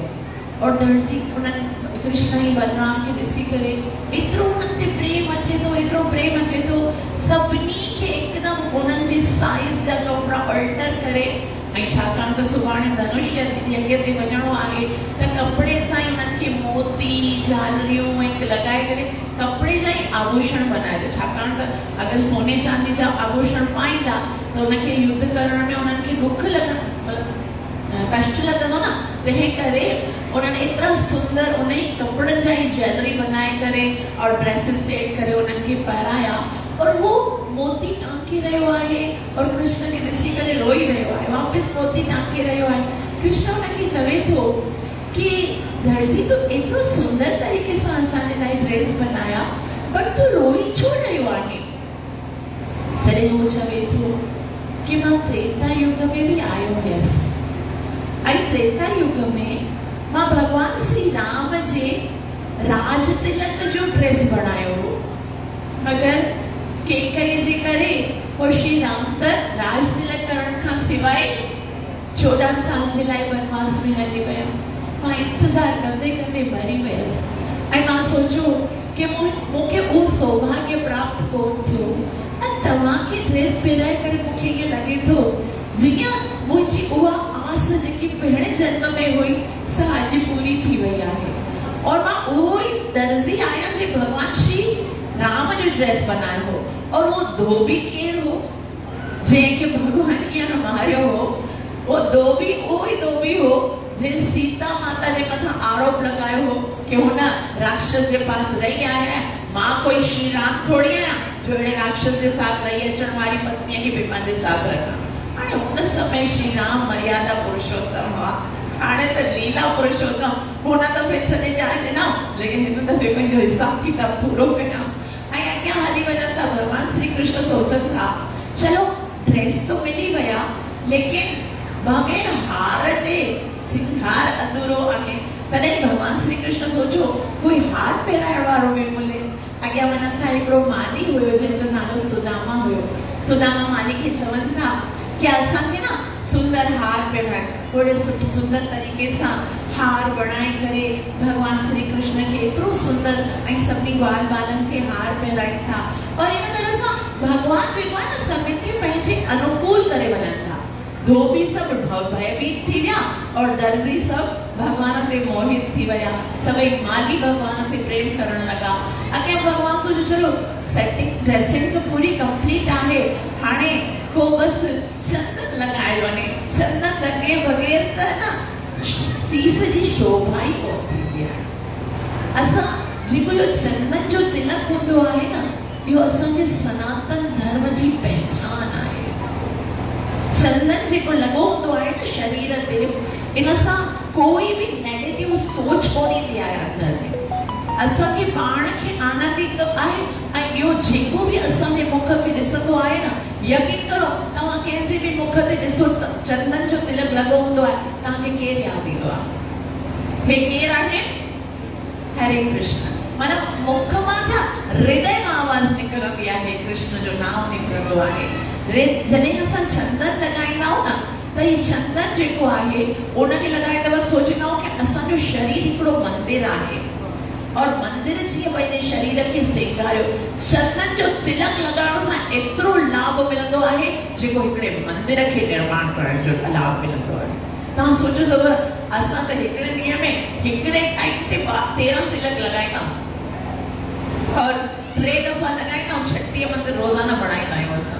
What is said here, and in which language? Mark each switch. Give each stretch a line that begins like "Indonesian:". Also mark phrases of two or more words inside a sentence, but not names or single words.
Sindhi: और दर्ज़ी उन्हनि कृष्ण ऐं बलराम खे ॾिसी करे एतिरो उन्हनि ते प्रेम अचे थो, एतिरो प्रेम अचे थो, सभिनी खे हिकदमि उन्हनि जी साइज़ जा कपिड़ा ऑल्टर करे, ऐं छाकाणि त सुभाणे धनुष यज्ञ ते वञिणो आहे, त कपिड़े सां ई उन्हनि खे मोती झालरियूं ऐं लॻाए करे कपिड़े जा ई आभूषण बनाए दो, छाकाणि त अगरि सोने चांदी जा आभूषण पाईंदा त उनखे युद्ध करण में उन्हनि खे ॾुख लॻंदो, कष्ट लॻंदो न, तंहिं करे उन्हनि एतिरा सुंदर उन ई कपिड़नि जा ई ज्वेलरी बनाए करे और ड्रेसिस सेट करे उन्हनि खे पाराया, और वो मोती टांके रहियो आहे, और कृष्ण खे ॾिसी करे रोई रहियो आहे, वापसि मोती टांके रहियो आहे। कृष्ण उनखे चवे थो कि दर्ज़ी तूं एतिरो सुंदर तरीक़े सां असांजे लाइ ड्रेस बनाया, बट तूं रोई छो रहियो आहे? तॾहिं हू चवे थो कि मां त्रेता युग में बि आयो हुयसि, ऐं त्रेता युग में मां भगवान श्री राम जे राज तिलक जो ड्रेस बनायो हो, मगर केकई जे करे पोइ श्री राम त राज तिलक करण खां सवाइ 14 साल जे लाइ वनवास में हली विया। मां इंतज़ार कंदे कंदे मरी वियसि, ऐं मां सोचियो कि मूंखे उहो सौभाग्य प्राप्त कोन थियो, ऐं तव्हांखे ड्रेस पाराए करे मूंखे ईअं लॻे थो जीअं मुंहिंजी उहा आस जेकी पहिरें जन्म में हुई इच्छा अॼु पूरी थी वई आहे। और मां उहो ई दर्जी आहियां जे भगवान श्री राम जो ड्रेस बनायो हो। और वो धोबी केर हो जंहिंखे भगवान ईअं मारियो हो? वो धोबी उहो ई धोबी हो जे सीता माता जे मथां आरोप लगायो हो कि हुन राक्षस जे पास रही आया है। मां कोई श्री राम थोड़ी आहियां जो अहिड़े राक्षस जे साथ रही अचण वारी पत्नीअ खे बि पंहिंजे साथ रखां। हाणे हुन समय श्री राम मर्यादा पुरुषोत्तम हुआ। हाणे त लीला पुरुषोत्तम हुन दफ़े छॾे ॼाए ॾिना, लेकिन हिन दफ़े पंहिंजो हिसाब किताब पूरो कया ऐं अॻियां हली वञनि था। भगवान श्री कृष्ण सोचनि था चलो ड्रेस तो मिली विया, लेकिन बग़ैर हार जे सिंगार अधूरो आहे। तॾहिं भगवान श्री कृष्ण सोचो कोई हार पहिराइण वारो बि मिले। अॻियां वञनि था, हिकिड़ो माली हुयो जंहिंजो नालो सुदामा हुयो। सुदामा माली खे चवनि था कि असांखे न सुंदर हार पहिराए। थोड़े सुंदर तरीक़े सां हार बणाए करे भगवान श्री कृष्ण खे एतिरो सुंदर ऐं सभिनी ग्वाल बालनि खे हार पहिराइनि था। और इन तरह सां भगवान जेको आहे न सभिनि खे पंहिंजे अनुकूल करे वञनि था। धोबी सब भयभीत थी विया और दर्जी सब भगवान ते मोहित थी विया। सभई माली भगवान से प्रेम करण लगा। अॻियां भगवान सोचो चलो
English: setting dressing
Sindhi: तो पूरी कंप्लीट आहे, हाणे को बस चंदन लगाए वञे। चंदन लगे बगैर त न सीस जी शोभा ई कोन थींदी आहे। असां जेको इहो चंदन जो तिलक हूंदो आहे न, इहो असांजे सनातन धर्म जी पहचान आहे। चंदन जेको लॻो हूंदो आहे न शरीर ते, इन सां कोई बि नेगेटिव सोच कोन ईंदी आहे अंदर में। असांखे पाण खे आनंद ईंदो आहे ऐं ॿियो जेको बि असांजे मुख खे ॾिसंदो आहे न, यकीन करो तव्हां कंहिंजे बि मुख ते ॾिसो त चंदन जो तिलक लॻो हूंदो आहे, तव्हांखे केरु यादि ईंदो आहे? हे केरु आहे? हरे कृष्ण। माना मुख मां छा हृदय मां आवाज़ निकिरंदी आहे, कृष्ण जो नाम निकिरंदो आहे। जॾहिं असां चंदन लॻाईंदा आहियूं न, त हीउ चंदन जेको आहे उनखे लॻाइण वक़्तु सोचींदा आहियूं कि असांजो शरीर हिकिड़ो मंदिर आहे और मंदिर जीअं पंहिंजे शरीर खे सेंगारियो। चंदन जो तिलक लॻाइण सां एतिरो लाभ मिलंदो आहे जेको हिकिड़े मंदिर खे निर्माण करण जो लाभ मिलंदो आहे। तव्हां सोचो त असां त हिकिड़े ॾींहं में हिकिड़े टाइम ते 13 तिलक लॻाईंदा और 3 दफ़ा लॻाईंदा ऐं 36 मंदिर रोज़ाना बणाईंदा आहियूं असां।